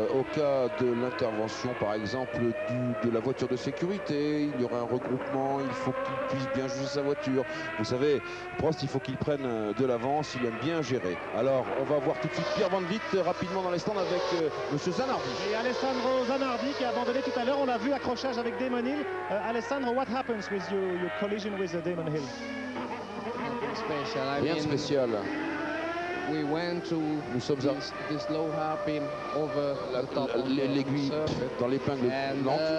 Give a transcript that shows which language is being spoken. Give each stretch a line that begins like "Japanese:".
French: Au cas de l'intervention, par exemple, de la voiture de sécurité, il y aura un regroupement, il faut qu'il puisse bien juger sa voiture. Vous savez, Prost, il faut qu'il prenne de l'avance, il aime bien gérer. Alors, on va voir tout de suite Pierre Van Vliet rapidement dans les stands avec M. Zanardi. Et Alessandro Zanardi qui a abandonné tout à l'heure. On a vu accrochage avec Damon Hill.
English: Alessandro, what happens with your collision with Damon Hill? Special.
French: Rien de spécial.
English: We went to this low hairpin over the top of
French: l'aiguille dans l'épingle lente.